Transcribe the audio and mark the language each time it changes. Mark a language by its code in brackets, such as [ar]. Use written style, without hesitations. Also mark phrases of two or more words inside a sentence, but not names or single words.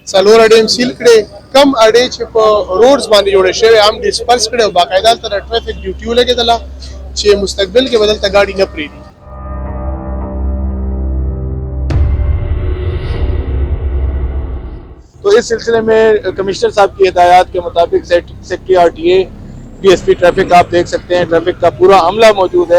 [ps] څلور اډې هم سیل کړې، کم اډې چې په روډز باندې جوړې شوې هم ډسپرس کړې او باقاعده هلته د [en] traffic duty [ps] ولګېدله چې مستقبل کې به دلته ګاډي نه پرېږدي. [ur] تو اس سلسلے میں کمشنر صاحب کی ہدایت کے مطابق سیکرٹری RTA DSP ٹریفک آپ دیکھ سکتے ہیں، ٹریفک کا پورا عملہ موجود ہے.